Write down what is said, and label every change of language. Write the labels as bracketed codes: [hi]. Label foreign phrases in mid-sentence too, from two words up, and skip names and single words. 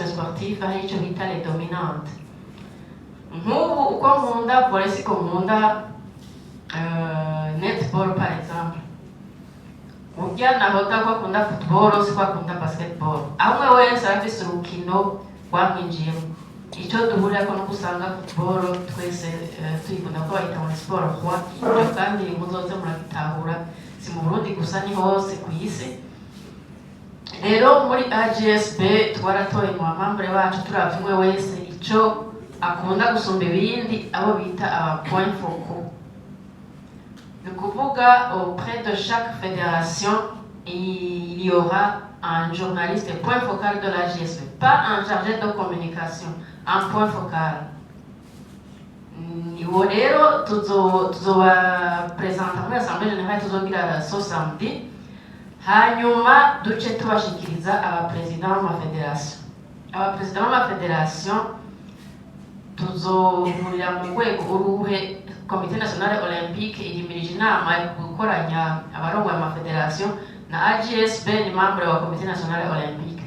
[rn] sportif hari icyo bita [fr] les dominantes. [rn] Nk'ubu uko nkunda volley siko nkunda netball par exemple. Urya nahoda ko akunda football siko akunda basketball. Amwe wese afise urukino rwamwinjiyemo. Icyo duhurira ko no gusanga football twese tuyikunda ko bayita muri sport kwa ibyo kandi muzoze muragitahura si mu Burundi gusa ni hose ku isi. Rero muri AGSB twaratoye mu bamambure bacu turavye umwe wese ico akunda gusumba ibindi abo bita aba [fr] point focaux. De kuvuga auprès de chaque fédération il y aura un journaliste point focal de la GSB, pas un chargé de communication, un point focal. [rn] Iwo rero tuzobapresenta muri [fr] assemblée générale [rn] tuzogira so samedi, hanyuma duce tubashikiriza abaperezida b'amafederation. Abaperezida b'amafederation tuzohurira mu rwego uruhe Comité national olympique irimirije inama yo gukoranya abarongoye amafederation na AGSB ni membre wa Comité national olympique.